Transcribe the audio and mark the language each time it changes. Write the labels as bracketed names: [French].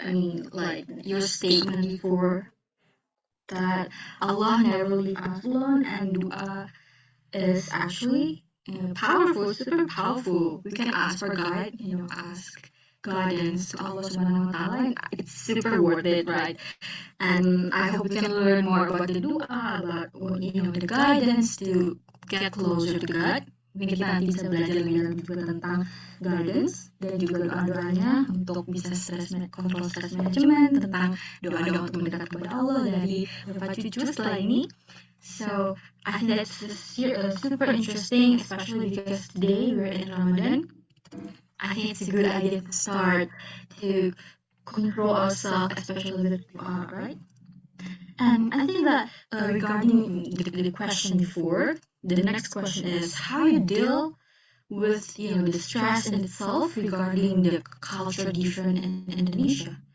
[English] I mean, your statement before that Allah never leave us alone, and dua is actually powerful, super powerful. We can ask for guide, ask guidance to Allah [Arabic] Subhanahu wa Ta'ala, [English] and it's super worth it, right? And I hope we can learn more about the dua, about the guidance to get closer to God. [Indonesian] Mungkin kita nanti bisa belajar lebih lanjut juga tentang guidance dan juga doa-doanya untuk bisa [English] control stress management, [Indonesian] tentang doa-doa untuk mendekat kepada Allah dari Bapak Cucu setelah ini. [English] So I think that's super interesting, especially because today we're in Ramadan. I think it's a good idea to start to control ourselves, especially with dua, right? And I think that regarding the question before, the next question is how you deal with the stress in itself regarding the culture difference in Indonesia.